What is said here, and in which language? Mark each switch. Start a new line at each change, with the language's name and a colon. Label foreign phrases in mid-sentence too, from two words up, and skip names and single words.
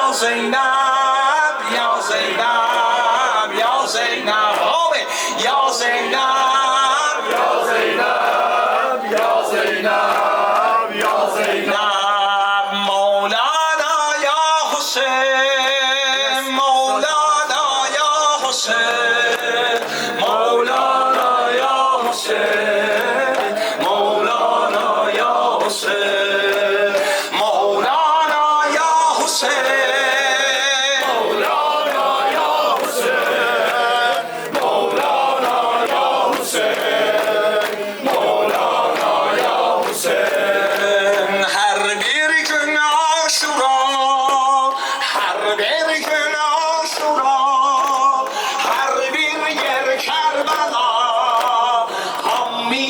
Arabic: زينب يا زينب يا زينب يا زينب يا زينب يا زينب يا زينب مولانا يا حسين مولانا يا حسين مولانا يا حسين مولانا يا حسين مولانا يا حسين مولانا يا حسين مولانا يا حسين مولانا يا حسين
Turkish: هر bir gün aşura her bir gün aşura her bir yer Kerbela